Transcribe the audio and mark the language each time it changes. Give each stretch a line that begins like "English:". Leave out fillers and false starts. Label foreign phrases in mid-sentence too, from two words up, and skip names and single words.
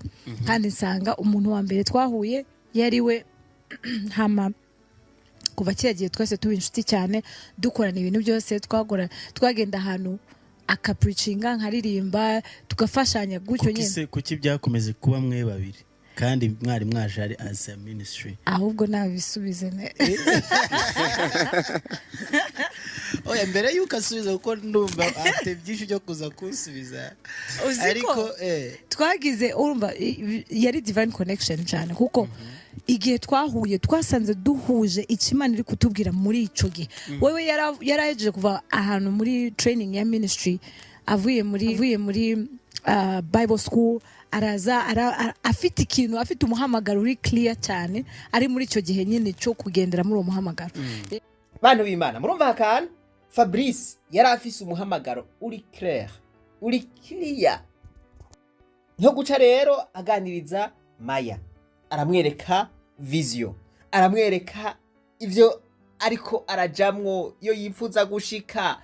Rundi: Kandi nsanga umuntu wa mbere twahuye yari we. Hama kuva kiragiye twese tuba inshuti cyane, dukorana ibintu byose, twagenda ahantu akapreachinga, nkaririmba, tugafashanya gutyo nyine. Kuki byakomeze kuba mwe babiri kandi mwari mwaje ari
English: as a ministry?
Rundi: Ahubwo nabisubize ne. Oya, mbere yuko asubiza kuko ndumva afite byinshi byo kuza kunsubiza. Ariko twagize, urumva yari
English: divine connection
Rundi: cyane kuko igihe twahuye twasanze duhuje Imana iri kutubwira muri ico gihe. Wewe yarahejeje kuva ahantu muri training ya ministry, avuye muri
English: Bible school,
Rundi: araza afite ikintu, afite umuhamagaro uri clear cyane, ari muri ico gihe nyine cyo kugendera muri uwo muhamagaro. Bantu b'Imana, murumva hakana Fabrice yari afise umuhamagaro uri clear, uri clear. Nko guca rero aganiriza Maya, aramwereka vision, aramwereka ivyo ariko arajamwo yo yifuza gushika.